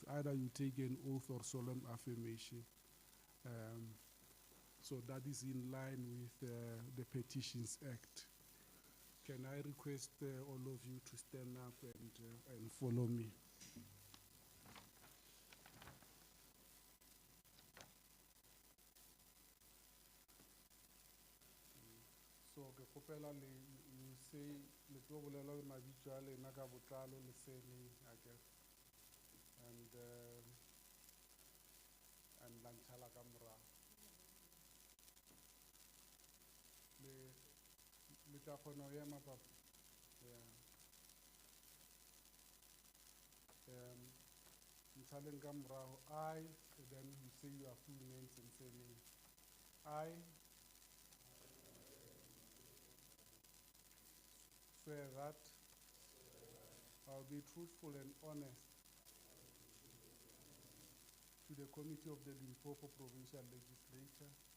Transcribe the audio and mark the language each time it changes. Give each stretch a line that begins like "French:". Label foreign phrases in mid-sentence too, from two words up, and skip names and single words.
English: Either you take an oath or solemn affirmation. So that is in line with the Petitions Act. Can I request all of you to stand up and follow me?
Northern Sotho: So ke kgopela
English: you say
Northern Sotho: le tlo bolela mabitso a lena ka botlalo le surname and la ntšhala ka morago. Le tla kgona ho ema papa? Ntšhaleng ka morago.
English: I, then you say your full names and surname. I swear that I'll be truthful and honest to the Committee of the Limpopo Provincial Legislature